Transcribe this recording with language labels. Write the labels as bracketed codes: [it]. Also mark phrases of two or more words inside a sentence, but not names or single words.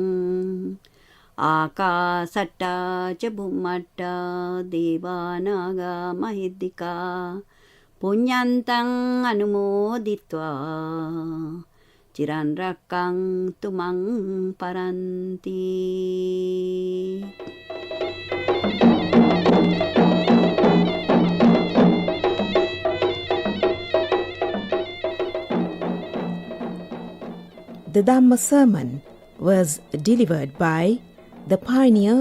[pi] Akasata ca Bhummata Devanaga Mahiddika Punyantang Anumoditva Chiran Rakkantu Mang Paranti. [en] The Dhamma sermon was delivered by the pioneer